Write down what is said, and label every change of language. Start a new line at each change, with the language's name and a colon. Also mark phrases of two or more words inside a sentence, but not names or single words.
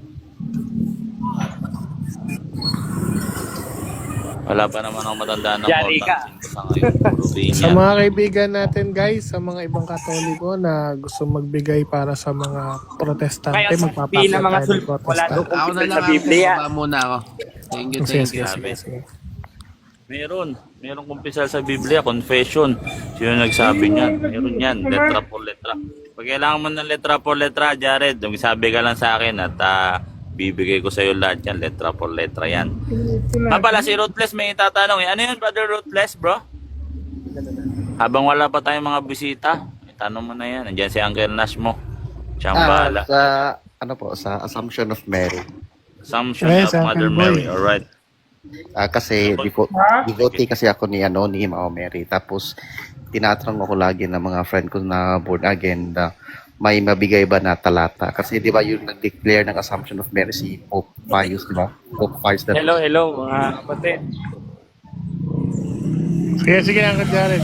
Filipino: Wala pa naman akong matandaan ng Yari mortal ka. sin ko sa ngayon. Puro Sa venial. mga kaibigan natin, guys, sa mga ibang Katoliko na gusto magbigay para sa mga protestante, Kaya sabihin magpapasa ng mga tayo ng sul, wala protestant. daw Ako na kumpisal lang, sa Uncle. Biblia. Baba muna ako.
English: Thank you.
Filipino: Sige. Meron kumpisal sa Biblia, confession. Sino nagsabi niyan? Meron yan,
Spanish: letra por letra.
Filipino: Pag kailangan mo ng
Spanish: letra por letra,
Filipino: Jared, sabi ka lang sa akin at bibigay ko sa iyo lahat yan,
Spanish: letra por letra yan.
Filipino: Pala, si Ruthless may tatanong. Ano yun, Brother Ruthless, bro? Habang wala pa tayong mga bisita, itanong mo na yan. Nandiyan si Uncle Nash mo. Siyang bahala. Sa Assumption of Mary. Assumption Yes, of Uncle Mother Boy. Mary. Alright. Kasi devotee kasi ako ni Mao Mary. Tapos tinatanong ako lagi ng mga friend ko na born again na may mabigay ba na talata? Kasi di ba yung nag-declare ng Assumption of Mary si Pope Pius, di ba? Pope Pius na Hello mga kapatid. Sige, Uncle Jared.